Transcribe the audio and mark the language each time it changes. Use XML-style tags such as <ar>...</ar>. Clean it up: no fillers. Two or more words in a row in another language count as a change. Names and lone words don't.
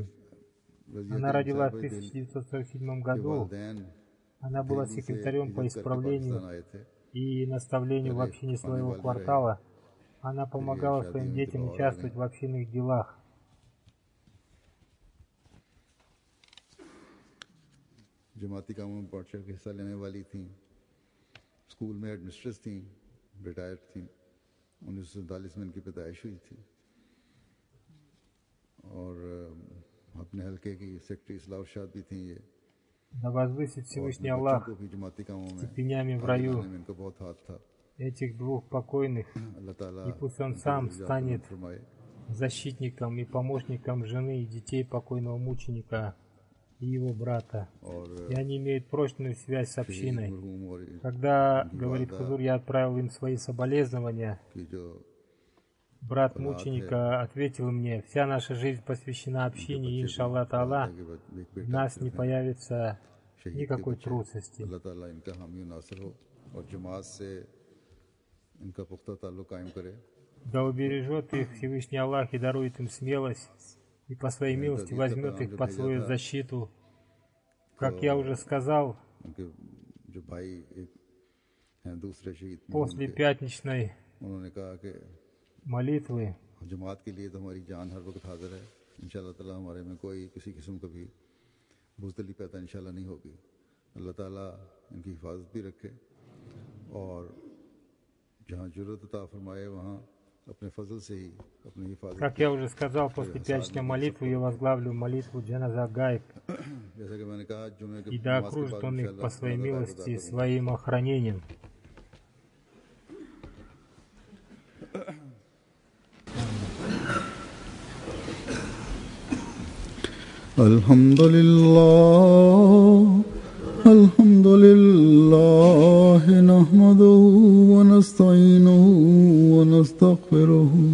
<ru>Она родилась в 1947 году. Она была секретарем по исправлению и наставлению в общине своего квартала. Она помогала своим детям участвовать в общинных делах.</ru> <ur>جماعتی کاموں میں بڑھ چڑھ کے حصہ لینے والی تھی۔ سکول میں ہیڈمسٹریس تھی، ریٹائرڈ تھی. 1947 میں ان کی پیدائش ہوئی تھی اور اپنے حلقے کی سیکرٹری اصلاح شاد بھی تھی یہ.</ur> <ru>Да возвысит Всевышний</ru> <ur>बच्चों</ur> <ru>Аллах</ru> <ur>کو بھی جماعتی کاموں میں</ur> <ru>степенями в</ru> <ur>आगे</ur> <ru>раю</ru> <ur>لانے میں ان کا بہت ہاتھ تھا.</ur> <ru>этих двух покойных,</ru> <ur>اللہ تعالیٰ</ur> <ru>и пусть он</ru> <ur>इनके</ur> <ru>сам</ru> <ur>दर्जात</ur> <ru>станет</ru> <ur>بلند فرمائے.</ur> <ru>защитником и помощником жены и детей покойного мученика и его брата.</ru> <ur>और</ur> <ru>И они имеют прочную связь с</ru> <ur>शहीद</ur> <ru>общиной.</ru> <ur>مرحوم اور</ur> <ru>Когда,</ru> <ur>इनकी</ur> <ru>говорит</ru> <ur>वालदा</ur> <ru>Хузур, я отправил им свои соболезнования,</ru> <ur>کی جو</ur> <ru>брат</ru> <ur>اولاد ہے,</ur> <ru>мученика ответил мне, вся наша жизнь посвящена</ru> <ur>उनके</ur> <ru>общине,</ru> <ur>بچے بھی</ur> <ar>إن شاء الله تعالى,</ar> <ur>اولاد ہے کہ ایک</ur> <ru>в</ru> <ur>बेटा</ur> <ru>нас</ru> <ur>सिर्फ</ur> <ru>не</ru> <ur>है,</ur> <ru>появится</ru> <ur>شہید کے</ur> <ru>никакой</ru> <ur>बच्चे।</ur> <ru>трусости.</ru> <ur>اللہ تعالیٰ ان کا حامی اور ناصر ہو اور جماعت سے ان کا پختہ تعلق قائم کرے.</ur> <ru>Да убережет их Всевышний Аллах и дарует им смелость, и по своей милости возьмет их под свою защиту. Как я уже сказал,</ru> <ur>ان کے جو بھائی ایک ہیں دوسرے شہید</ur> <ru>после</ru> <ur>उनके,</ur> <ru>пятничной</ru> <ur>انہوں نے کہا کہ</ur> <ru>молитвы</ru> <ur>جماعت کے لیے تو ہماری جان ہر وقت حاضر ہے.</ur> <ar>إن شاء الله تعالى</ar> <ur>ہمارے میں کوئی کسی قسم کا بھی بزدلی پیدا ان شاء اللہ نہیں ہوگی. اللہ تعالیٰ ان کی حفاظت بھی رکھے اور جہاں ضرورت عطا فرمائے وہاں اپنے فضل سے ہی اپنی حفاظت.</ur> <ru>Как я уже сказал, после пятничной молитвы я возглавлю молитву</ru> <ur>جنازہ غائب, جیسا کہ میں نے کہا جمعے کے</ur> <ru>и да</ru> <ur>نماز کے</ur> <ru>окружит</ru> <ur>बाद</ur> <ru>он их</ru> <ur>इंशाअल्लाह</ur> <ru>по своей</ru> <ur>جنازہ غائب</ur> <ru>милости</ru> <ur>ادا کروں گا.</ur> <ru>своим охранением.</ru> <ar>الحمد لله نحمده ونستعينه ونستغفره</ar>